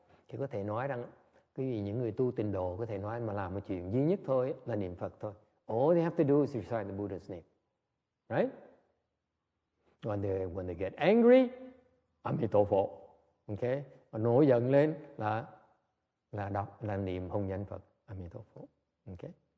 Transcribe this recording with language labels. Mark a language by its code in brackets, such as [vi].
[vi] Thì có thể nói rằng những người tu tịnh độ có thể nói mà làm một chuyện duy nhất thôi là niệm Phật thôi. [en] All they have to do is recite the Buddha's name, right? When they get angry, Amitofo, okay? [vi] Và nổi giận lên là niệm hồng danh Phật, Amitofo, okay?